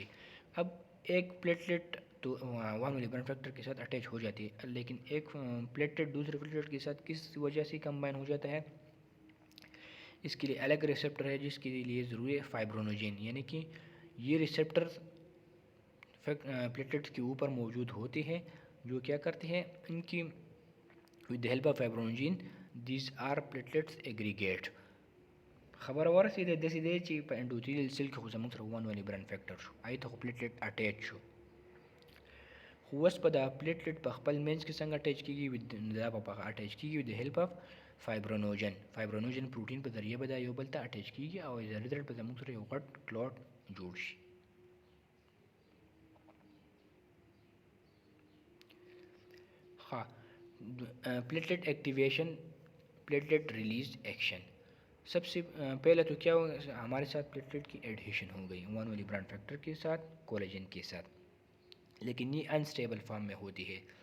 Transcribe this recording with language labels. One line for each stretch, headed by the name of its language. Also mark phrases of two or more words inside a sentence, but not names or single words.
Hindi: अब एक प्लेटलेट तो 1 वाली ब्रांड फैक्टर के साथ अटैच हो जाती है, लेकिन एक प्लेटलेट दूसरे प्लेटलेट के साथ किस वजह से कंबाइन हो जाता है, इसके लिए अलग रिसेप्टर है जिसके लिए ज़रूरी है फाइब्रोनोजेन. यानी कि ये रिसेप्टर प्लेटलेट्स के ऊपर मौजूद होते हैं जो क्या करते हैं, इनकी
English: with the help of fibrinogen these are platelets aggregate.
Pashto: خبر ورسېده داسې دی چې په انډوتیلیل سیل کې خو زموږ سره 1 والی برانډ فیکټر شو، هغې ته خو پلیټلیټ اټیچ شو. خو اوس په دا پلیټلیټ په خپل مینځ کې څنګه اټیچ کېږي، دا به اټیچ کېږي د
English: help of
Pashto: فایبرونوجن پروټین په ذریعه به دا یو بل ته اټیچ کېږي او
English: as a result
Pashto: به زموږ سره یو غټ کلاټ جوړ شي.
English: हाँ, platelet activation platelet release action.
Hindi: सबसे पहले तो क्या होगा, हमारे साथ प्लेटलेट की एडहेशन हो गई 1 वाली ब्रांड फैक्टर के साथ कोलेजन के साथ, लेकिन ये
English: unstable form
Hindi: में होती है.